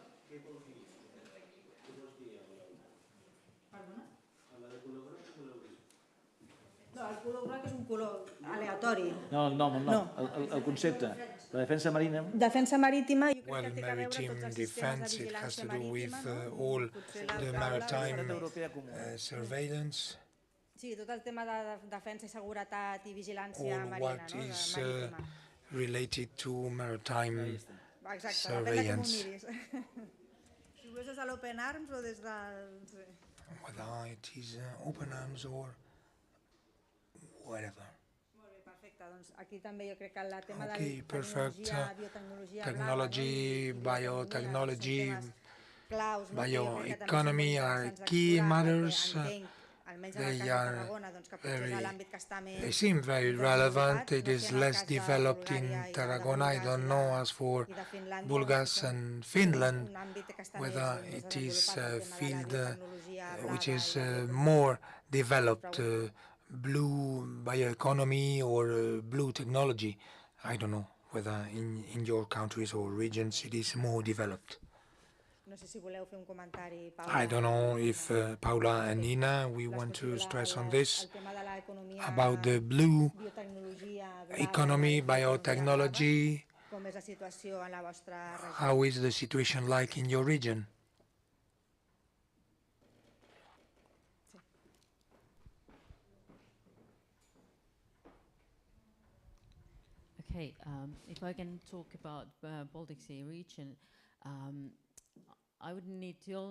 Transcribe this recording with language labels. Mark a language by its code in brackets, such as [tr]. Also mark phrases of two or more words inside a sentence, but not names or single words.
[ca] No, el color groc és un color aleatori. No, el concepte. La defensa marítima... Defensa marítima, jo [en] Well, [ca] crec que té a veure tots els sistemes de [en] defense, it has to [ca] vigilància [en] do with [ca] marítima, no? [en] all [ca] Potser [en] the [ca] la [en] maritime surveillance. [ca] Sí, tot el tema de defensa i seguretat i vigilància [en] All [ca] marina, [en] what [ca] no? [en] is [ca] Marítima. [en] related to maritime [ca] Exacte, [en] surveillance. [ca] depèn de com ho miris. Si ho és des de l'Open Arms o des del... [en] Whether it is open arms or whatever. [ca] Molt bé, perfecte. Doncs aquí també jo crec que el tema de [en] Okay, perfect. [ca] biotecnologia, [en] Technology, biotechnology, [ca] claus, no? [en] bioeconomy are key matters. They seem very relevant. It is less developed in Tarragona. I don't know as for Bulgaria and Finland, whether it is a field which is more developed, blue bioeconomy or blue technology. I don't know whether in your countries or regions it is more developed. [ca] No sé si voleu fer un comentari, Paula. [en] I don't know if Paula and Nina, we want to stress on this about the blue economy, biotechnology. [ca] Com és la situació en la vostra regió? [en] How is the situation like in your region? Okay, if I can talk about Baltic Sea region, I would need to